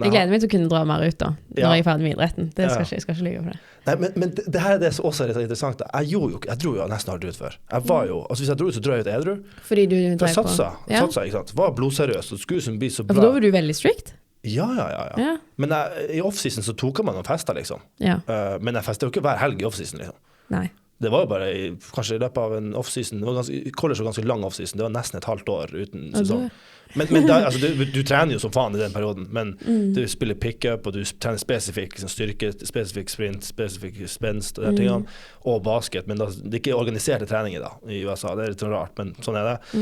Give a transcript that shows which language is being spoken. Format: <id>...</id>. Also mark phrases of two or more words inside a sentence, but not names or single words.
<no>jeg gleder meg til å kunne dra mer ut da, når jeg er ferdig med idretten. Jeg skal ikke lyve for det. Nei, men det her er det som også er litt interessant. Jeg dro jo nesten aldri ut før. Jeg var jo, altså hvis jeg dro ut, så dro jeg ut edru. Fordi du drev på? Satsa, ikke sant? Var blodseriøs, og skulle bli så bra. For da var du veldig strict? Ja. Men i off-season så tok man og festet, liksom. Ja. Men jeg festet jo ikke hver helg i off-season, liksom. Nei. Det var jo bare kanskje i løpet av en off-season, college var ganske lang off-season, det var nesten et halvt år uten sesong. Men da, altså, du trener jo som faen i den perioden, men du spiller pick-up, og du trener spesifikk liksom, styrke, spesifikk sprint, spesifikk spenst og de tingene, og basket, men det er ikke organiserte treninger da, i USA, det er litt rart, men sånn er det.</no>